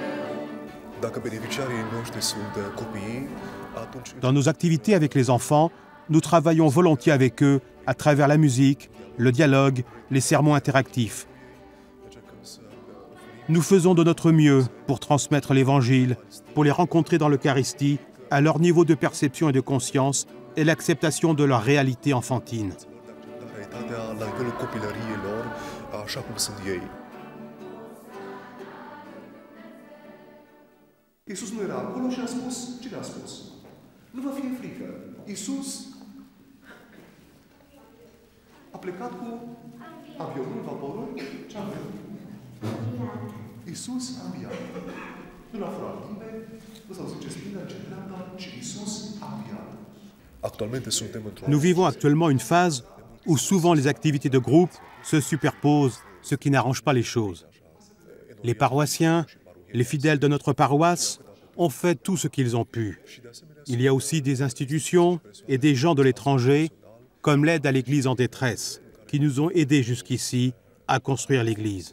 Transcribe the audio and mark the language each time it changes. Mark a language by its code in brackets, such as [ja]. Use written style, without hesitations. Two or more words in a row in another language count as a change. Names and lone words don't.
[fr] Dans nos activités avec les enfants, nous travaillons volontiers avec eux à travers la musique, le dialogue, les sermons interactifs. Nous faisons de notre mieux pour transmettre l'Évangile, pour les rencontrer dans l'Eucharistie, à leur niveau de perception et de conscience et l'acceptation de leur réalité enfantine. [ro] La nivelul copilăriei lor, așa cum sunt ei. Iisus nu era acolo și a spus, cine a spus? Nu vă fie frică. Iisus a plecat cu avionul, vaporul, ce avion? Iisus a înviat. Nu l-a furat nimeni, nu s-au zis ce stânga, ce dreapta, ci Iisus a înviat. [fr] Nous vivons actuellement une phase où souvent les activités de groupe se superposent, ce qui n'arrange pas les choses. Les paroissiens, les fidèles de notre paroisse ont fait tout ce qu'ils ont pu. Il y a aussi des institutions et des gens de l'étranger, comme l'aide à l'Église en détresse, qui nous ont aidés jusqu'ici à construire l'Église.